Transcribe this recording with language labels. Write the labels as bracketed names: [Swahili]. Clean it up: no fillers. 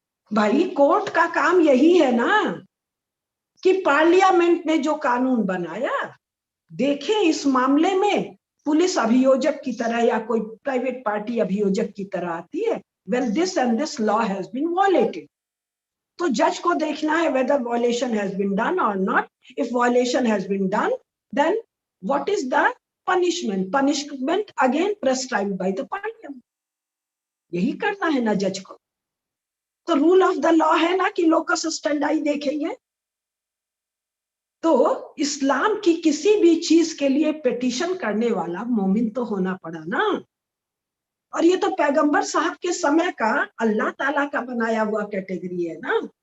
[Hindi] भाई कोर्ट का काम यही है ना कि पार्लियामेंट ने जो कानून बनाया, देखें इस मामले में पुलिस अभियोजक की तरह या कोई प्राइवेट पार्टी अभियोजक की तरह आती है, [English] when this and this law has been violated, [Hindi] तो जज को देखना है [English] whether violation has been done or not। if violation has been done, then what is the punishment? punishment again prescribed by the parliament। [Hindi] यही करना है ना जज को। तो रूल ऑफ द लॉ है ना कि लोकस स्टैंडाई देखेंगे। तो इस्लाम की किसी भी चीज के लिए पिटीशन करने वाला मोमिन तो होना पड़ा ना। और ये तो पैगंबर साहब के समय का अल्लाह ताला का बनाया हुआ कैटेगरी है ना।